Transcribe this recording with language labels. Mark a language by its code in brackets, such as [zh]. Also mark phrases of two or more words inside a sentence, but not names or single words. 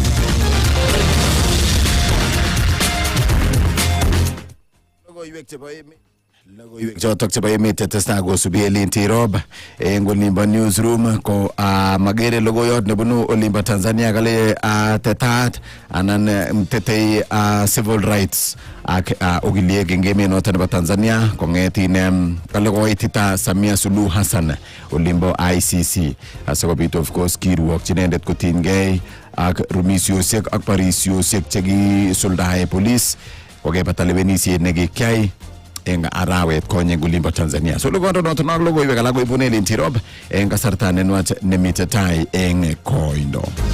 [kln] Logoiwek chotok chebo emet chetestai kosubi Elinti Rob eng olimbo newsroom ko magere logoyot nebunu olimbo Tanzania kale tetat anan mtetei [en] civil rights [kln] ak ogiliek eng emet noto nebo Tanzania kongetin kale koitita Samia Suluhu Hassan olimbo ICC asikobit [en] of course [kln] kiruok chinendet kotingei ak rumisiosiek ak parisiosiek chekisuldae police kokebata lewenisiet nekikyai eng arawet konye gulimbo Tanzania. So logondo noto na logoiwek alak koibune Elinti Rob eng kasarta nenwach nemite tai eng koindo.